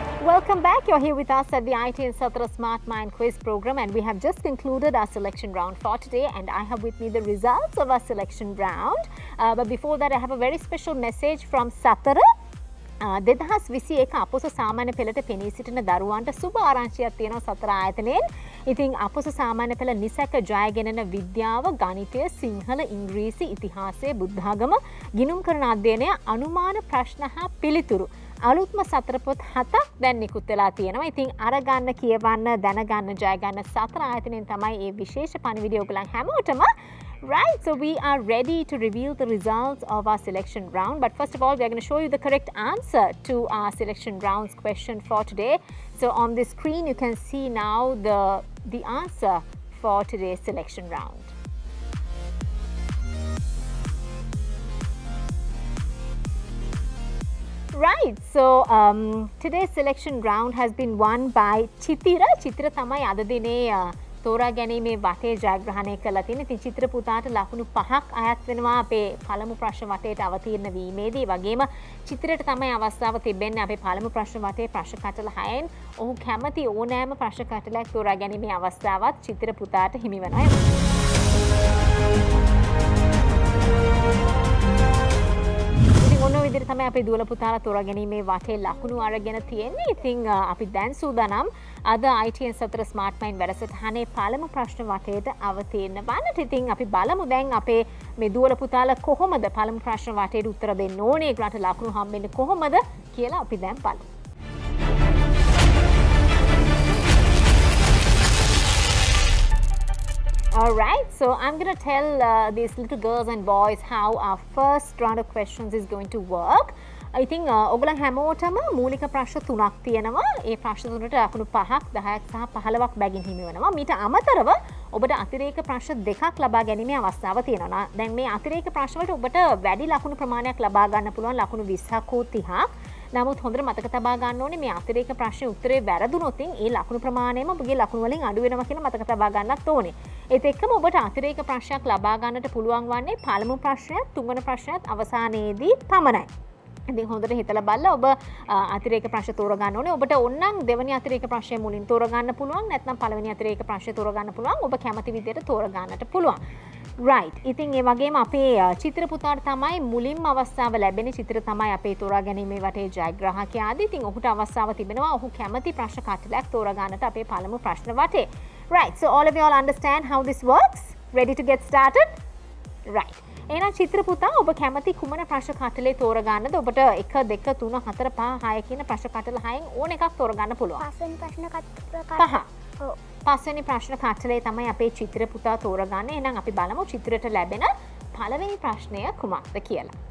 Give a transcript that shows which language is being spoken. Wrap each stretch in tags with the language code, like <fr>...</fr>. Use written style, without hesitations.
<en>Welcome back. You're here with us at the IT and Satra Smart Mind Quiz program, and we have just concluded our selection round for today, and I have with me the results of our selection round. But before that, I have a very special message from Satara.</en> <si>2021 අපොස සාමාන්‍ය පෙළට පෙනී සිටින දරුවන්ට සුබ ආරංචියක් තියෙනවා සතර ආයතනයෙන්. ඉතින් අපොස සාමාන්‍ය පෙළ නිසැක ජයගෙනන විද්‍යාව, ගණිතය, සිංහල, ඉංග්‍රීසි, ඉතිහාසය, බුද්ධාගම, ගිණුම් කරන අධ්‍යයනය, අනුමාන ප්‍රශ්න හා පිළිතුරු අලුත්ම සතර පොත් 7ක් දැන් නිකුත් වෙලා තියෙනවා. ඉතින් අරගන්න, කියවන්න, දැනගන්න, ජය ගන්න සතර ආයතනයෙන් තමයි මේ විශේෂ පණිවිඩය ඔයගලන් හැමෝටම.</si> <en>Right, so we are ready to reveal the results of our selection round. But first of all, we are going to show you the correct answer to our selection round's question for today. So on the screen, you can see now the answer for today's selection round. Right, so today's selection round has been won by Chitira.</en> <si>Chitira තමයි අද දිනේ තෝරා ගැනීමේ වටේ ජයග්‍රහණය කළා තියෙන. ඉතින් චිත්‍ර පුතාට ලකුණු 5ක් අයත් වෙනවා අපේ පළමු ප්‍රශ්න වටේට අවතීර්ණ වීමේදී. වගේම චිත්‍රයට තමයි අවස්ථාව තිබෙන්නේ අපේ පළමු ප්‍රශ්න වටේ ප්‍රශ්න කටල 6න් ඔහු කැමති ඕනෑම ප්‍රශ්න කටලයක් තෝරා ගැනීමේ අවස්ථාවත් චිත්‍ර පුතාට හිමි වෙනවා. ඔන්න ඔය විදිහට තමයි අපේ දුවල පුතාලා තෝරා ගැනීමේ වටේ ලකුණු අරගෙන තියෙන්නේ. ඉතින් අපි දැන් සූදානම් අද IT and Satra Smart Mind වැඩසටහනේ පළමු ප්‍රශ්න වටේට අවතීර්ණ වන්නට. ඉතින් අපි බලමු දැන් අපේ මේ දුවල පුතාලා කොහොමද පළමු ප්‍රශ්න වටේට උත්තර දෙන්න ඕනේ, ඒකට ලකුණු හම්බෙන්නේ කොහොමද කියලා අපි දැන් බලමු.</si> <en>Alright, so I'm going to tell these little girls and boys how our first round of questions is going to work. I think</en> <si>ඔයගොල්ලන් හැමෝටම මූලික ප්‍රශ්න 3ක් තියෙනවා. ඒ ප්‍රශ්න තුනට ලකුණු 5ක්, 10ක් සහ 15ක් බැගින් හිමි වෙනවා. මීට අමතරව ඔබට අතිරේක ප්‍රශ්න 2ක් ලබා ගැනීමේ අවස්ථාව තියෙනවා. දැන් මේ අතිරේක ප්‍රශ්න වලට ඔබට වැඩි ලකුණු ප්‍රමාණයක් ලබා ගන්න පුළුවන්, ලකුණු 20ක් හෝ 30ක්. නමුත් හොඳට මතක තබා ගන්න ඕනේ මේ අතිරේක ප්‍රශ්නේ උත්තරේ වැරදුනොත් ඒ ලකුණු ප්‍රමාණයම ඔබගේ ලකුණු වලින් අඩු වෙනවා කියලා මතක තබා ගන්නත් ඕනේ. ඒත් එක්කම ඔබට අතිරේක ප්‍රශ්නයක් ලබා ගන්නට පුළුවන් වන්නේ පළමු ප්‍රශ්නයත් තුන්වෙනි ප්‍රශ්නයත් අවසානයේදී පමණයි. ඉතින් හොඳට හිතලා බලලා ඔබ අතිරේක ප්‍රශ්න තෝරා ගන්න ඕනේ. ඔබට ඕනනම් දෙවෙනි අතිරේක ප්‍රශ්නය මුලින් තෝරා ගන්න පුළුවන්. නැත්නම් පළවෙනි අතිරේක ප්‍රශ්නය තෝරා ගන්න පුළුවන්. ඔබ කැමති විදිහට තෝරා ගන්නට පුළුවන්. right. ඉතින් ඒ වගේම අපේ චිත්‍ර පුතාට තමයි මුලින්ම අවස්ථාව ලැබෙන්නේ. චිත්‍ර තමයි අපේ තෝරා ගැනීමේ වටේ ජයග්‍රාහකයාදී. ඉතින් ඔහුට අවස්ථාව තිබෙනවා ඔහු කැමති ප්‍රශ්න කටලයක් තෝරා ගන්නට අපේ පළමු ප්‍රශ්න වටේ.</si> <en>Right. So all of you all understand how this works? Ready to get started? Right.</en> <si>එහෙනම් චිත්‍ර පුතා ඔබ කැමති කුමන ප්‍රශ්න කටලේ තෝරා ගන්නද? ඔබට 1 2 3 4 5 6 කියන ප්‍රශ්න කටල 6න් ඕන එකක් තෝරා ගන්න පුළුවන්. පස්වෙනි ප්‍රශ්න කටල 5. ඔව්. පස්වෙනි ප්‍රශ්න කටලේ තමයි අපේ චිත්‍ර පුතා තෝරා ගන්න. එහෙනම් අපි බලමු චිත්‍රයට ලැබෙන පළවෙනි ප්‍රශ්නය කුමක්ද කියලා.</si>